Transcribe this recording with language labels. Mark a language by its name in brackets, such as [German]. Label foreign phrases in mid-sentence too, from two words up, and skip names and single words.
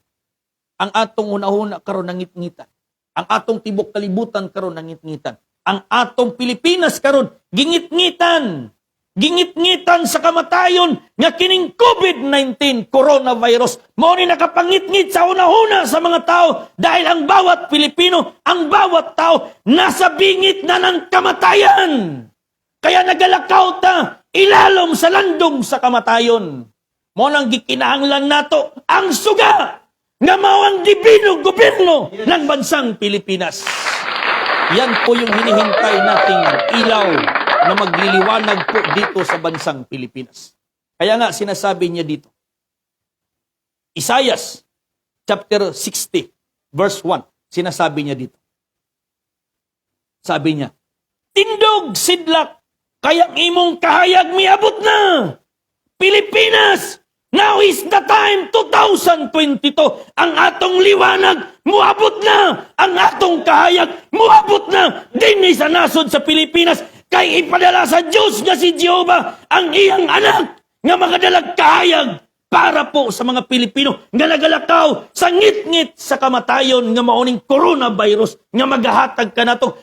[Cebuano] Ang atong hunahuna karon nangit-ngitan. Ang atong tibok kalibutan karon nangit-ngitan. Ang atong Pilipinas karon gingit-ngitan. Gingit-ngitan sa kamatayon nga kining COVID-19 coronavirus. Mao ni nakapangit-ngit sa una-una sa mga tao [Filipino] dahil ang bawat Pilipino, ang bawat tao nasa bingit na ng kamatayan. [Cebuano] Kaya nagalakaw ta ilalom sa landong sa kamatayon. Mao nang gikinahanglan nato ang suga nga mao ang dibino gobyerno ng bansang Pilipinas. [Filipino] Yan po yung hinihintay nating ilaw na magliliwanag po dito sa bansang Pilipinas. Kaya nga sinasabi niya dito, Isaias chapter 60 verse 1, sinasabi niya dito. Sabi niya, [Cebuano] tindog sidlak, kayang imong kahayag miabot na. Pilipinas, [English] now is the time, 2022. [Cebuano] Ang atong liwanag, muabot na. Ang atong kahayag, muabot na. Dinhi sa nasod sa Pilipinas, kay ipadala sa Diyos nga si Jehovah ang iyang anak nga magadalag kahayag para po sa mga Pilipino nga nagalakaw sa ngit-ngit sa kamatayon nga mauning coronavirus nga magahatag ka nato.